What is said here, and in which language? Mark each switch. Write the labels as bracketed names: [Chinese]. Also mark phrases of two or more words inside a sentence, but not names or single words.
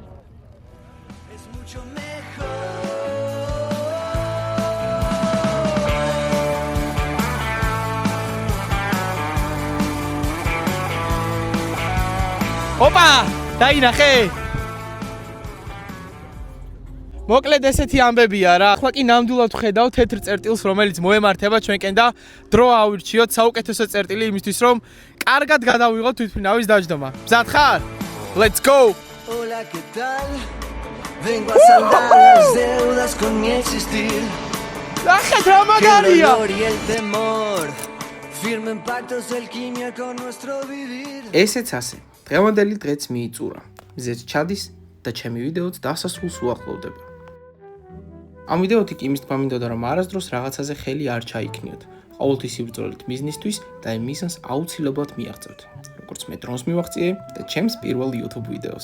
[Georgian] ოპა, დაინახე! მოკლედ ესეთი ამბებია რა. ახლა კი ნამდვილად ვხედავ თეთრ წერტილს, რომელიც მოემართება ჩვენკენ და დრო ავირჩიოთ საუკეთესო წერტილი იმისთვის, რომ კარგად გადავიღოთ თვითფრინავის დაждდომა. მზად ხარ? [English] Let's go! [Spanish] Hola, ¿qué tal? Vengo a saldar las deudas con mi existir. [Georgian] ნახეთ რა მაგარია! [Spanish] El dolor y el temor firmen pactos de alquimia con nuestro vivir. [Georgian] ესეც ასე. დღევანდელი დღეც მიიწურა. მზეც ჩადის და ჩემი ვიდეოც დასასრულს უახლოვდება. ამ ვიდეოთი კი იმის თქმა მინდოდა, რომ არასდროს რაღაცაზე ხელი არ ჩაიქნიოთ. ყოველთვის იბრძოლეთ მიზნისთვის და იმ მიზანს აუცილებლად მიაღწევთ. როგორც მე დრონს მივაღწიე და ჩემს პირველ YouTube ვიდეოს.